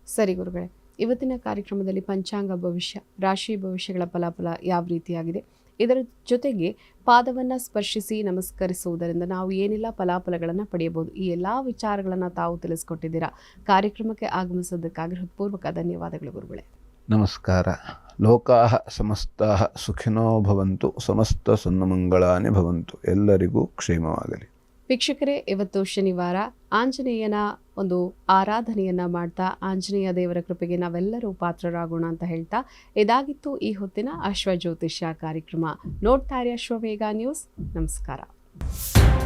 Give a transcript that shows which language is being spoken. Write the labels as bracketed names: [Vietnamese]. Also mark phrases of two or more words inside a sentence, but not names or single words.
[Kannada] ಸರಿ ಗುರುಗಳೇ, ಇವತ್ತಿನ ಕಾರ್ಯಕ್ರಮದಲ್ಲಿ ಪಂಚಾಂಗ ಭವಿಷ್ಯ, ರಾಶಿ ಭವಿಷ್ಯಗಳ ಫಲಾಫಲ ಯಾವ ರೀತಿಯಾಗಿದೆ, ಇದರ ಜೊತೆಗೆ ಪಾದವನ್ನು ಸ್ಪರ್ಶಿಸಿ ನಮಸ್ಕರಿಸುವುದರಿಂದ ನಾವು ಏನೆಲ್ಲ ಫಲಾಫಲಗಳನ್ನು ಪಡೆಯಬಹುದು, ಈ ಎಲ್ಲ ವಿಚಾರಗಳನ್ನು ತಾವು ತಿಳಿಸ್ಕೊಟ್ಟಿದ್ದೀರಾ. ಕಾರ್ಯಕ್ರಮಕ್ಕೆ ಆಗಮಿಸೋದಕ್ಕಾಗಿ ಹೃತ್ಪೂರ್ವಕ ಧನ್ಯವಾದಗಳು ಗುರುಗಳೇ. [Sanskrit] ನಮಸ್ಕಾರ. ಲೋಕಾಃ ಸಮಸ್ತಾಃ ಸುಖಿನೋ ಭವಂತು, ಸಮಸ್ತ ಸನ್ಮಂಗಳಾನಿ ಭವಂತು. [Kannada] ಎಲ್ಲರಿಗೂ ಕ್ಷೇಮವಾಗಲಿ. ವೀಕ್ಷಕರೇ, ಇವತ್ತು ಶನಿವಾರ ಆಂಜನೇಯನ ಒಂದು ಆರಾಧನೆಯನ್ನ ಮಾಡ್ತಾ ಆಂಜನೇಯ ದೇವರ ಕೃಪೆಗೆ ನಾವೆಲ್ಲರೂ ಪಾತ್ರರಾಗೋಣ ಅಂತ ಹೇಳ್ತಾ ಇದಾಗಿತ್ತು ಈ ಹೊತ್ತಿನ ಅಶ್ವಜ್ಯೋತಿಷ್ಯ ಕಾರ್ಯಕ್ರಮ. ನೋಡ್ತಾ ಇರಿ ಅಶ್ವವೇಗ ನ್ಯೂಸ್. ನಮಸ್ಕಾರ.